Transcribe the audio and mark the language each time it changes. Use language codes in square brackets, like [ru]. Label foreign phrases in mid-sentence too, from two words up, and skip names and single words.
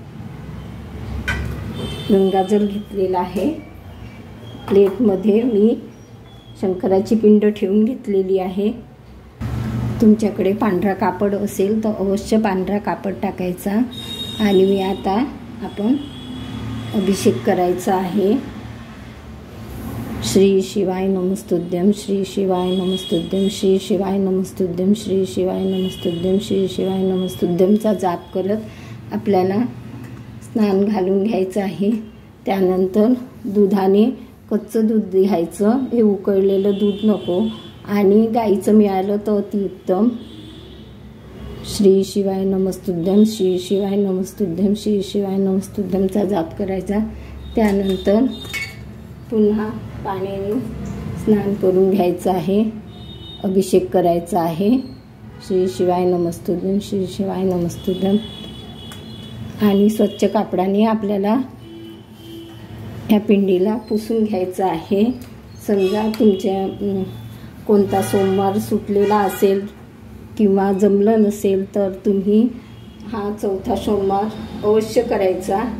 [mr] गंगाजल घेतलेला आहे, प्लेटमध्ये मी शंकराची पिंड ठेवून घेतलेली आहे। तुमच्याकडे पांढरा कापड असेल तर अवश्य पांढरा कापड टाकायचा आणि मी आता आपण अभिषेक करायचा आहे। [sa] श्री शिवाय नमस्तुभ्यं, श्री शिवाय नमस्तुभ्यं, श्री शिवाय नमस्तुभ्यं, श्री शिवाय नमस्तुभ्यं, श्री शिवाय नमस्तुभ्यंचा [mr] जाप करत आपल्याला स्नान घालून घ्यायचं आहे। त्यानंतर दुधाने कच्चं दूध घ्यायचं, हे उकळलेलं दूध नको आणि गाईचं मिळालं तर अतिउत्तम। [sa] श्री शिवाय नमस्तुभ्यं, श्री शिवाय नमस्तुभ्यं, श्री शिवाय नमस्तुभ्यंचा [mr] जाप करायचा। त्यानंतर पुन्हा पाण्याने स्नान करून घ्यायचं आहे, अभिषेक करायचा आहे। [sa] श्री शिवाय नमस्तुभ्यं, श्री शिवाय नमस्तुभ्यं [mr] आणि स्वच्छ कापडाने आपल्याला ह्या पिंडीला पुसून घ्यायचं आहे। समजा तुमच्या कोणता सोमवार सुटलेला असेल किंवा जमलं नसेल तर तुम्ही हा चौथा सोमवार अवश्य करायचा।